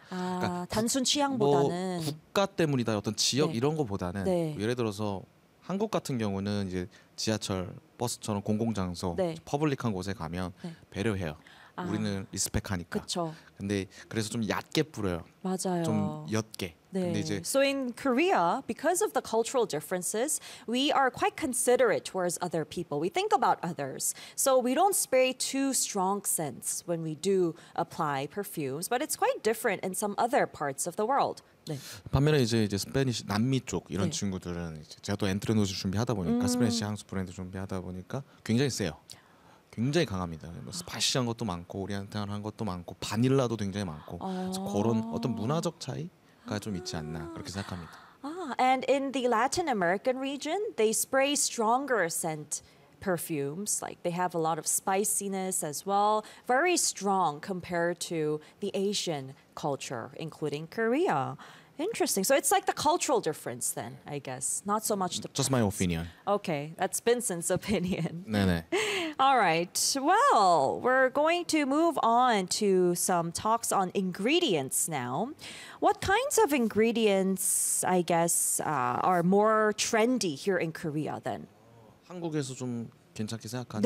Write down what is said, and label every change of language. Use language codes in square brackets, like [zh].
[ko] 아, 그러니까 단순 취향보다는 뭐 국가 때문이다. 어떤 지역 네. 이런 거보다는 네. 예를 들어서 한국 같은 경우는 이제 지하철, 버스처럼 공공 장소, 네. 퍼블릭한 곳에 가면 네. 배려해요. 우리는 리스펙하니까. 그렇죠. 근데 그래서 좀 얕게 뿌려요. 맞아요. 좀 옅게. 네. 근데 이제 [en] So in Korea, because of the cultural differences, we are quite considerate towards other people. We think about others. So we don't spray too strong scents when we do apply perfumes. But it's quite different in some other parts of the world. [ko] 네. 반면에 이제 스페니시 남미 쪽 이런 네. 친구들은 이제 제가 또 엔트레노즈 준비하다 보니까 스페니시 향수 브랜드 준비하다 보니까 굉장히 세요. 굉장히 강합니다. 뭐 스파시한 것도 많고 오리엔탈한 것도 많고 바닐라도 굉장히 많고 그래서 그런 어떤 문화적 차이가 좀 있지 않나 그렇게 생각합니다. [en] And in the Latin American region, they spray stronger scent perfumes. Like they have a lot of spiciness as well. Very strong compared to the Asian culture, including Korea. Interesting. So it's like the cultural difference then, I guess. Not so much the Just preference. My opinion. Okay, that's Vincent's opinion. 네네. All right. Well, we're going to move on to some talks on ingredients now. What kinds of ingredients, I guess, are more trendy here in Korea then? [ko] 한국에서 좀 괜찮게 생각하는 네.